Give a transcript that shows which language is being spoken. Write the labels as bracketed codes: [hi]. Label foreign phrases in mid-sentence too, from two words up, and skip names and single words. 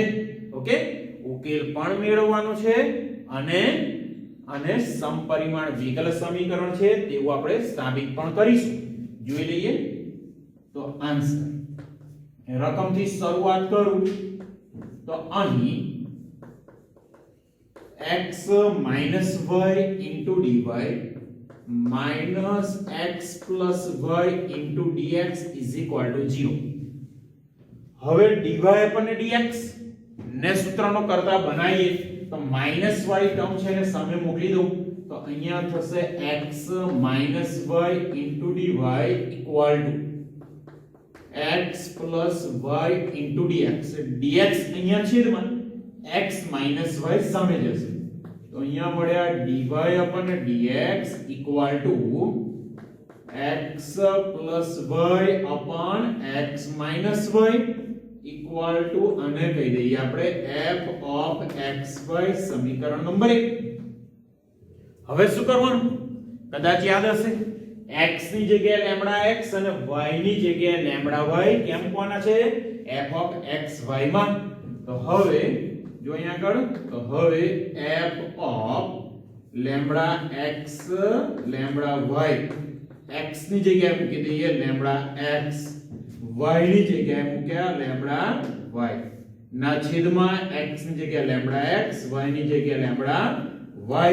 [gu] ઓકે, ઉકેલ પણ મેળવવાનો છે અને સમપરિમાણ વિકલ સમીકરણ છે તેવું આપણે સાબિત પણ કરીશું. જોઈ લઈએ તો આન્સર. રકમથી શરૂઆત કરું તો અહીં [en] x minus y into dy minus x plus y into dx is equal to 0. [gu] હવે dy અને dx ને સૂત્રનો કરતા બનાવીએ તો [en] minus y term [gu] છે ને સામે મોકલી દઉં તો અહીંયા થશે [en] x minus y into dy equal to x plus y into dx. [gu] dx અહીંયા છેદમાં [en] x minus y [gu] સામે જશે તો અહીંયા મળ્યા [en] dy upon dx equal to x plus y upon x minus y equal to [gu] અને કહી દઈએ આપણે [en] f of xy [gu] સમીકરણ નંબર 1. હવે શું કરવાનું? કદાચ યાદ હશે x ની જગ્યાએ લેમ્બડા x અને y ની જગ્યાએ લેમ્બડા y કેમ કોના છે? [en] f of xy [gu] માં. તો હવે જો અહીંયા આગળ તો હવે f of લેમ્બડા x લેમ્બડા y x ની જગ્યાએ મૂકી દઈએ લેમ્બડા x, y ની જગ્યાએ મૂક્યા લેમ્બડા y ના છેદમાં x ની જગ્યાએ લેમ્બડા x, y ની જગ્યાએ લેમ્બડા y.